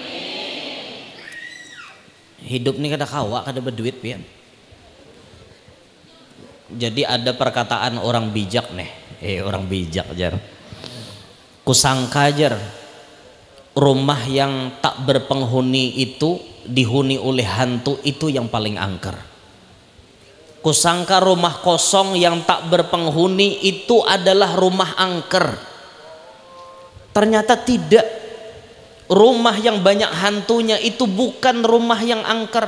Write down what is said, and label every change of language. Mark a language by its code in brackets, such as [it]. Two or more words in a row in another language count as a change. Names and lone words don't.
[bjn] Hidup ini kada kawa kada berduit pian. [id] Jadi ada perkataan orang bijak nih. Orang bijak jar. Kusangka jar rumah yang tak berpenghuni itu dihuni oleh hantu itu yang paling angker. Kusangka rumah kosong yang tak berpenghuni itu adalah rumah angker. Ternyata tidak. Rumah yang banyak hantunya itu bukan rumah yang angker.